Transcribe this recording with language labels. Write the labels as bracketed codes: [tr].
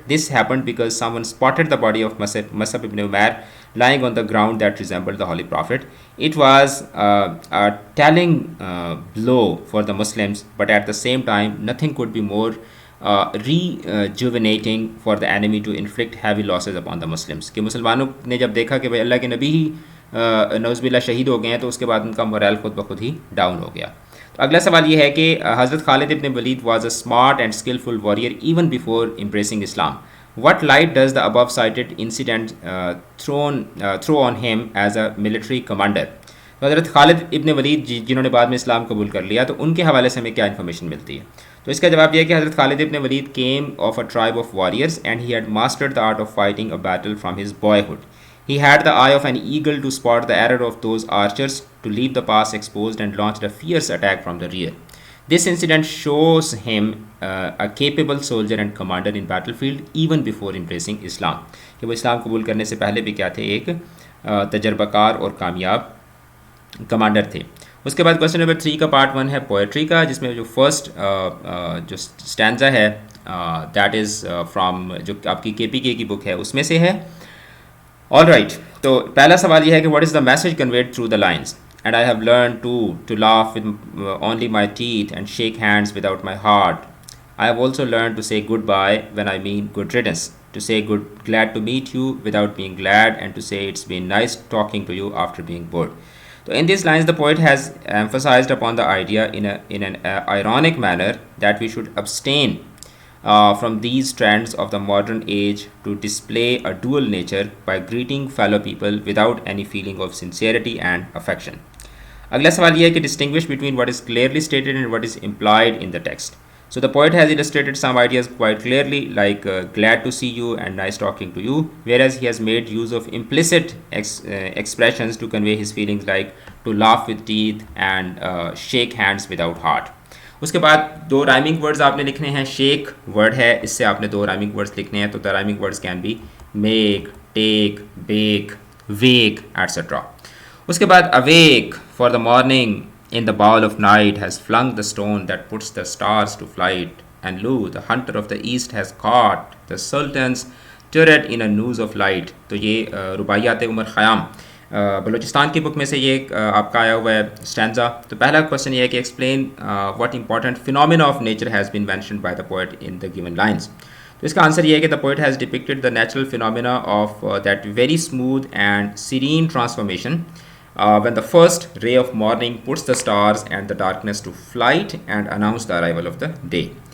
[en] This happened because someone spotted the body of Mus'ab ibn Umair lying on the ground that resembled the Holy Prophet. It was a telling blow for the Muslims, but at the same time, nothing could be more rejuvenating for the enemy to inflict heavy losses upon the Muslims. [ur] کہ مسلمانوں نے جب دیکھا کہ بھائی اللہ کے نبی ہی نعوذ باللہ شہید ہو گئے ہیں، تو اس کے بعد ان کا مورال خود بخود ہی ڈاؤن ہو گیا. تو اگلا سوال یہ ہے کہ [en] حضرت Khalid ibn Walid was a smart and skilful warrior even before embracing Islam. What light does the above cited incident throw on him as a military commander? [ur] تو حضرت خالد ابن ولید جنہوں نے بعد میں اسلام قبول کر لیا، تو ان کے حوالے سے ہمیں کیا انفارمیشن ملتی ہے؟ تو اس کا جواب یہ ہے کہ حضرت خالد ابن ولید [en] came of a tribe of warriors and he had mastered the art of fighting a battle from his boyhood. He had the eye of an eagle to spot the error of those archers, to leave the pass exposed and launched a fierce attack from the rear. This incident shows him a capable soldier and commander in battlefield even before embracing Islam. [ur] کہ وہ اسلام قبول کرنے سے پہلے بھی کیا تھے؟ ایک تجربہ کار اور کامیاب کمانڈر تھے. اس کے بعد کوشچن نمبر 3 کا پارٹ 1 ہے پوئٹری کا، جس میں جو فرسٹ جو اسٹینزا ہے [en] that is from [ur] جو آپ کی KPK کی بک ہے اس میں سے ہے. [en] all right, [ur] تو پہلا سوال یہ ہے کہ [en] What is the message conveyed through the lines? And I have learned to laugh with only my teeth and shake hands without my heart. I have also learned to say goodbye when I mean good riddance, to say glad to meet you without being glad, and to say it's been nice talking to you after being bored. So in these lines, the poet has emphasized upon the idea in an ironic manner that we should abstain from these trends of the modern age to display a dual nature by greeting fellow people without any feeling of sincerity and affection. [ur] اگلا سوال یہ ہے کہ [en] distinguish between what is clearly stated and what is implied in the text. So the poet has illustrated some ideas quite clearly, like glad to see you and nice talking to you, whereas he has made use of implicit expressions to convey his feelings, like to laugh with teeth and shake hands without heart. [ur] اس کے بعد 2 rhyming words آپ نے لکھنے ہیں. [en] shake word ہے، [ur] اس سے آپ نے 2 rhyming words لکھنے ہیں. [en] تو the rhyming words can be make, take, bake, wake, etc. [ur] اس کے بعد [en] awake for the morning in the bowl of night has flung the stone that puts the stars to flight, and lo, the hunter of the east has caught the sultan's turret in a noose of light. [ur] تو یہ رباعیات عمر خیام بلوچستان کی بک میں سے یہ آپ کا آیا ہوا ہے اسٹینزا. تو پہلا کوشچن یہ ہے کہ [en] Explain what important phenomena of nature has been mentioned by the poet in the given lines. [ur] تو اس کا آنسر یہ ہے کہ [en] the poet has depicted the natural phenomena of that very smooth and serene transformation when the first ray of morning puts the stars and the darkness to flight and announce the arrival of the day.